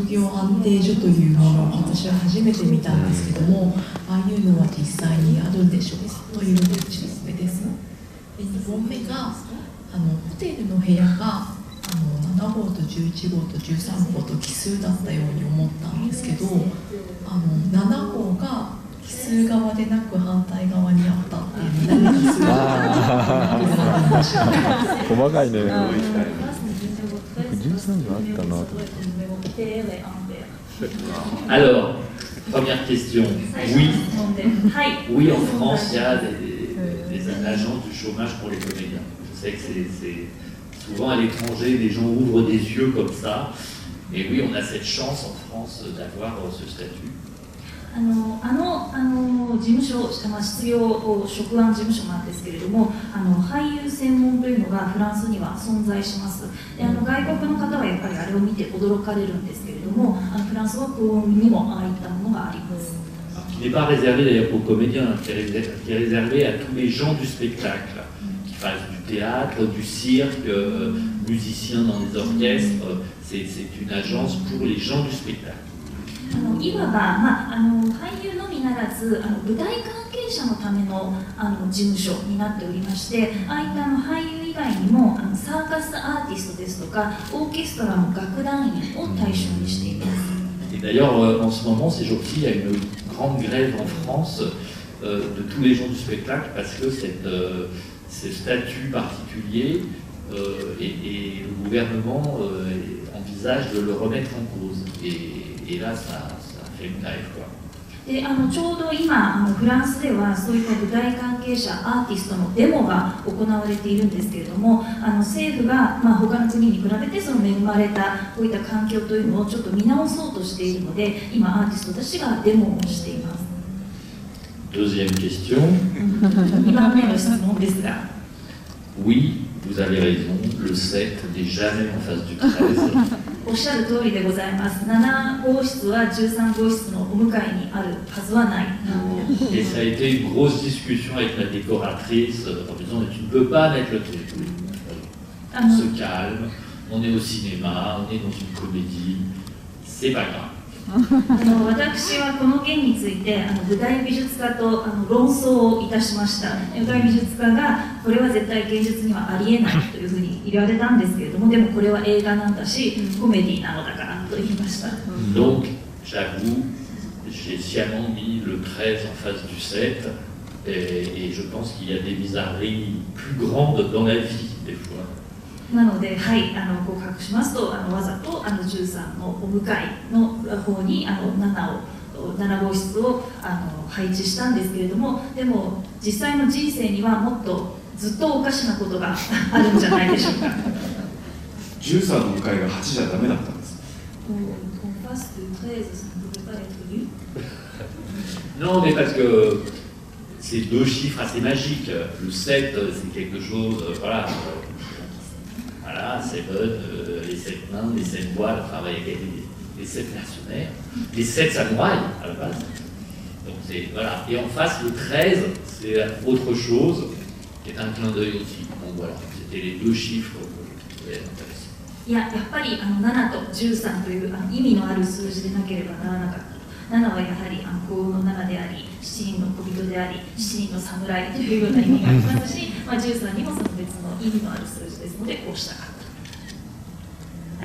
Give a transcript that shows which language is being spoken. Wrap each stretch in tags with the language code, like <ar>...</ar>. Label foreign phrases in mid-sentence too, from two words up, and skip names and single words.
<ja>業安定所というものを私は初めて見たんですけども、ああいうのは実際にあるんでしょうかというのが1つ目です。2本目がホテルの部屋が7号と11号と13号と奇数だったように思ったんですけど、7号が奇数側でなく反対側にあったっていう何奇数が細かいね。</ja> <fr>Alors, première question. Oui, oui, en France, il y a des agences du chômage pour les comédiens. Je sais que c'est souvent à l'étranger, les gens ouvrent des yeux comme ça. Et oui, on a cette chance en France d'avoir ce statut.</fr> <ja>事務所、失業職安事務所なんですけれども、俳優専門というのがフランスには存在します。で外国の方はやっぱりあれを見て驚かれるんですけれども、フランスは高音にもああいったものがあります。</ja> <fr>Qui n'est pas réservé d'ailleurs aux comédiens, qui est réservé à tous les gens du spectacle, qui fassent du théâtre, du cirque, musiciens dans des orchestres. C'est une agence pour les gens du spectacle.</fr> <ja>いわば、俳優のみならず舞台関係者のための事務所になっておりまして、ああいった俳優以外にもサーカスアーティストですとかオーケストラの楽団員を対象にしています。</ja> <fr>Et d'ailleurs, en ce moment, ces jours-ci, il y a une grande grève en France de tous les gens du spectacle parce que ce statut particulier et le gouvernement envisage de le remettre en cause. Et là, ça fait une grève, quoi.</fr> <ja>でちょうど今フランスではそういった舞台関係者アーティストのデモが行われているんですけれども、政府が、他の国に比べてその恵まれたこういった環境というのをちょっと見直そうとしているので、今アーティストたちがデモをしています。</ja> <fr>Deuxième question.</fr> <ja>2 番目の質問ですが、</ja> <fr>Oui, vous avez raison, le 7 n'est jamais en face du 13.</fr> <ja>おっしゃる通りでございます。7号室は13号室のお向かいにあるはずはない。</ja> <fr>Et ça a été une grosse discussion avec la décoratrice en disant mais tu ne peux pas mettre le truc. On se calme, on est au cinéma, on est dans une comédie, c'est pas grave.</fr> <ja>私はこの件について舞台美術家と論争をいたしました。舞台美術家がこれは絶対現実にはありえないというふうに言われたんですけれども、でもこれは映画なんだしコメディなのだからと言いました。</ja> <fr>Donc, j'avoue, j'ai sciemment mis le 13 en face du 7 et je pense qu'il y a des bizarreries plus grandes dans la vie des fois.</fr> <ja>なので、はい、告白しますとわざと13のお向かいの方に7号室を配置したんですけれども、でも実際の人生にはもっとずっとおかしなことがあるんじゃないでしょうか。 13の向かいが8じゃダメだったんです。</ja> <fr>Non, mais parce que c'est deux chiffres assez magiques. Le 7, c'est quelque chose, voilà, 7, les 7 mains, les 7 voix, le travail avec les 7 mercenaires, les 7 samouraïs à la base. Donc c'est, voilà. Et en face, le 13, c'est autre chose, qui est un clin d'œil aussi. Donc voilà, c'était les deux chiffres que je trouvais intéressants.</fr> <ja>いや、やっぱり7と13という意味のある数字でなければならなかった。7はやはり幸運の7であり、7人の小人であり、7人の侍というような意味がありますし、13にもその別の意味のある数字ですので、こうしたかった。</ja>